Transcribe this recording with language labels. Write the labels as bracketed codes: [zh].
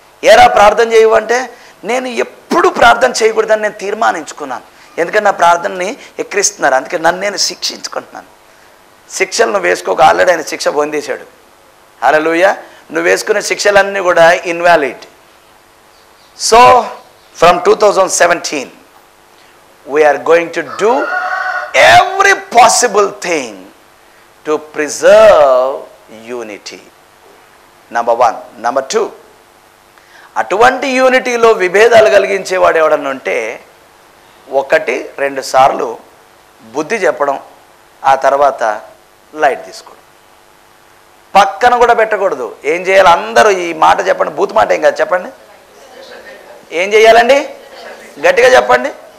[te] ఏరా ప్రార్థన చేయవంటే, నేను ఎప్పుడు ప్రార్థన చేయకూడదని నేను తీర్మానించుకున్నాను. ఎందుకంటే నా ప్రార్థనని ఎక్కిరిస్తున్నారు, అందుకే నన్ను నేను శిక్షించుకుంటున్నాను. శిక్షలు నువ్వు వేసుకోక, ఆల్రెడీ ఆయన శిక్ష పొందేశాడు. హల్లెలూయా. నువ్వు వేసుకునే శిక్షలన్నీ కూడా invalid. [en] So from 2017 we are going to do every possible thing to preserve unity. Number 1. [te] Number 2, అటువంటి యూనిటీలో విభేదాలు కలిగించేవాడు ఎవడన్నా ఉంటే 1-2 సార్లు బుద్ధి చెప్పడం, ఆ తర్వాత లైట్ తీసుకోవడం. పక్కన కూడా పెట్టకూడదు. ఏం చేయాలి? అందరూ ఈ మాట చెప్పండి, బూత్ మాట ఏం కాదు, చెప్పండి. ఏం చేయాలండి? గట్టిగా చెప్పండి.